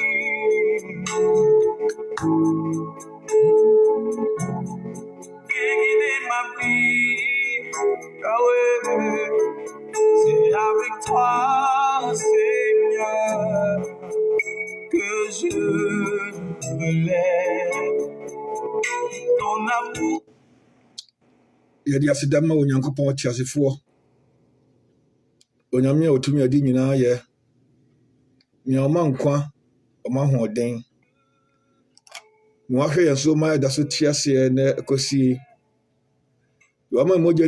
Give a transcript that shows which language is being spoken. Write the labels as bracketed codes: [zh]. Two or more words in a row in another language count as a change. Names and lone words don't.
[fr] Viens guider ma vie, Yahweh. C'est avec toi, Seigneur, que je me lève. Ton amour. [ak] Yadi asidama onyankopon tiasefo onyame otumi adi nyina ye mi oma nkwa oma hoden mo ahwe yeso ma da so tiase na ekosi wa ma moja